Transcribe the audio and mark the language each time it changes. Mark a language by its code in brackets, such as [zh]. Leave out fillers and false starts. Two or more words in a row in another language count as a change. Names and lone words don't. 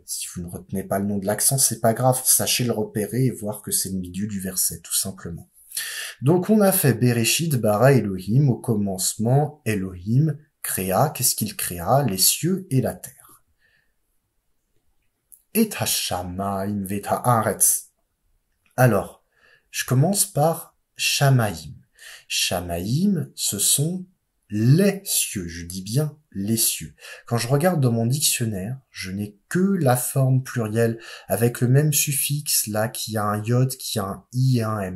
[fr] Si vous ne retenez pas le nom de l'accent, c'est pas grave, sachez le repérer et voir que c'est le milieu du verset, tout simplement. Donc on a fait [he] בראשית, ברא אלהים, [fr] au commencement, Elohim créa, qu'est-ce qu'il créa? Les cieux et la terre. Et [he] השמים ואת הארץ. [fr] Alors, je commence par Shamaïm. Shamaïm, ce sont les cieux, je dis bien les cieux. Quand je regarde dans mon dictionnaire, je n'ai que la forme plurielle avec le même suffixe là qui a un yod, qui a un i et un m.